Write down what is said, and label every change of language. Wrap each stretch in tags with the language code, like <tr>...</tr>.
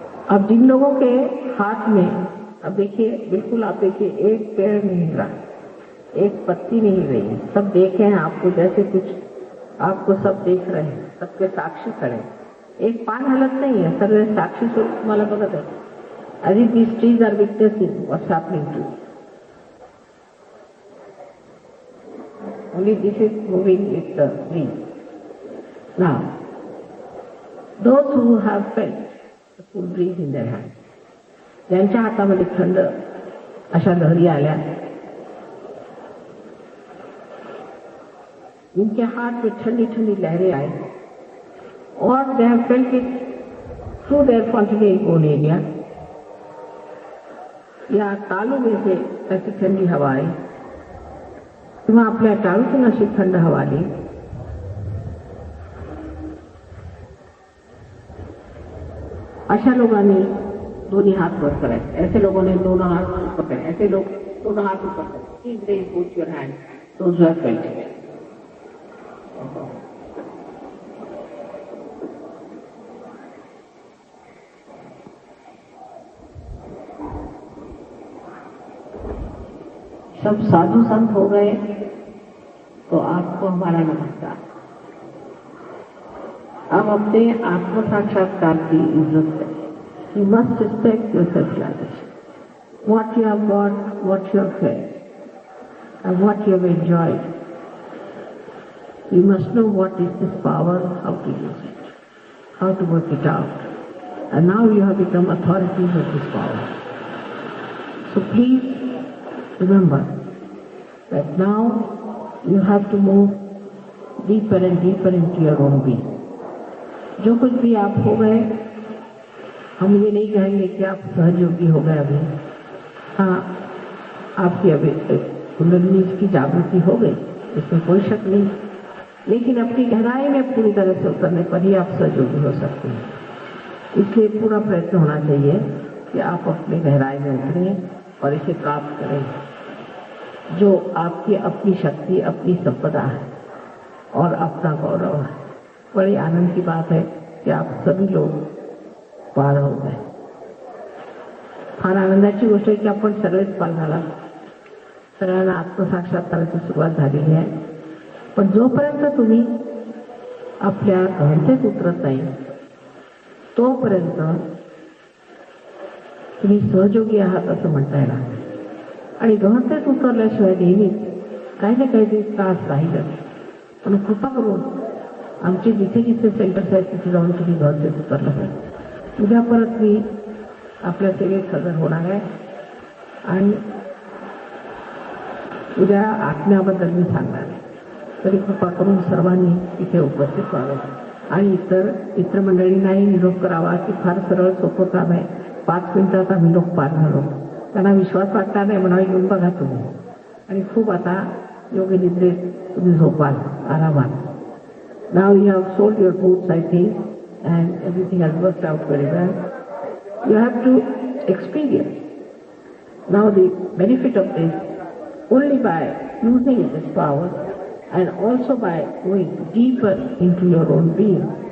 <hi>अब जिन लोगों के हाथ में अब देखिए, बिल्कुल आप देखिए, एक पेड़ नहीं हिल रहा, एक पत्ती नहीं हिल रही, सब देखे हैं आपको, जैसे कुछ आपको सब देख रहे हैं, सबके साक्षी खड़े हैं.</hi> <mr>एक पान हलत नहीं है, सर्व साक्षी स्वरूप तुम्हाला बघत आहे.</mr> <en>As if these trees are witnessing what's happening to you. Only this is moving with the tree. Now, those who have felt the cool breeze in their hands,</en> <mr>ज्यांच्या हातामध्ये थंड अशा लहरी आल्या,</mr> <hi>जिनके हाथ में ठंडी ठंडी लहरें आई, और</hi> <en>they have felt it through their spontaneous own area,</en> <hi>या तालू में से ऐसी ठंडी हवा आई</hi> <mr>किंवा आपल्या टाळूतून अशी थंड हवा आली, अशा लोकांनी दोन्ही हात वर करायचे.</mr> <hi>ऐसे लोगों ने दोनों हाथ ऊपर करे, ऐसे लोग दोनों हाथ ऊपर करे.</hi> <en>Please raise both your hands, those who have felt it.</en> <hi>सब साधु संत हो गए तो आपको हमारा नमस्कार. अब अपने आत्म साक्षात्कार की इज्जत करें.</hi> <en>You must respect your self-realization. What you have got, what you have felt, and what you have enjoyed. You must know what is this power, how to use it, how to work it out. And now you have become authorities of this power. So please remember that now you have to move deeper and deeper into your own being.</en> <hi>जो कुछ भी आप हो गए, हम ये नहीं कहेंगे कि आप सहयोगी हो गए. अभी हाँ, आपकी अभी कुंडलिनी की जागृति हो गई, इसमें कोई शक नहीं, लेकिन अपनी गहराई में पूरी तरह से उतरने पर ही आप सहयोगी हो सकते हैं. इसलिए पूरा प्रयत्न होना चाहिए कि आप अपने गहराई में उतरें और इसे प्राप्त करें, जो आपकी अपनी शक्ति, अपनी संपदा है और अपना गौरव है. बड़ी आनंद की बात है कि आप सभी लोग पार हो गए.</hi> <mr>फार आनंदाची गोष्ट आहे की आपण सगळेच पार झाला, सगळ्यांना आत्मसाक्षात्काराची सुरुवात झालेली आहे. पण जोपर्यंत तुम्ही आपल्या घरतेच उतरत नाही, तोपर्यंत तुम्ही सहयोगी आहात असं म्हणता येणार. आणि गहनतेत उतरल्याशिवाय नेहमीच काही ना काही त्रास राहीलच. पण कृपा करून आमचे जिथे जिथे सेंटर्स आहेत तिथे जाऊन तुम्ही गहनतेत उतरलं पाहिजे. उद्या परत मी आपल्या सेवेत हजर होणार आहे आणि उद्या आत्म्याबद्दल मी सांगणार आहे. तरी कृपा करून सर्वांनी तिथे उपस्थित व्हावं आणि इतर मंडळींनाही निरोप करावा की फार सरळ सोपं काम आहे, 5 मिनिटात आम्ही लोक पार झालो. त्यांना विश्वास वाटणार नाही, म्हणावे येऊन बघा तुम्ही. आणि खूप आता योग्य निद्रेत तुम्ही झोपाल आरामात.</mr> <en>Now you have sold your boots, I think, and everything has worked out very well. You have to experience now the benefit of this only by using this power and also by going deeper into your own being.</en>